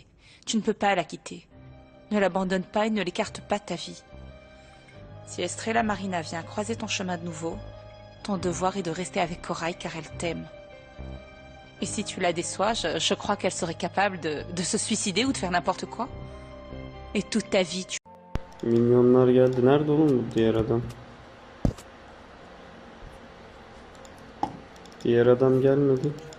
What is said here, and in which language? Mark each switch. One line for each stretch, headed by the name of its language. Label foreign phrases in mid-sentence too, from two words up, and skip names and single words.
French: Tu ne peux pas la quitter. Ne l'abandonne pas et ne l'écarte pas de ta vie. Si Estrella Marina vient croiser ton chemin de nouveau, ton devoir est de rester avec Corail car elle t'aime. Et si tu la déçois, je crois qu'elle serait capable de se suicider ou de faire n'importe quoi. Et toute ta vie, tu...
Turkish: Minyonlar geldi. Nerede oğlum bu diğer adam? Diğer adam gelmedi.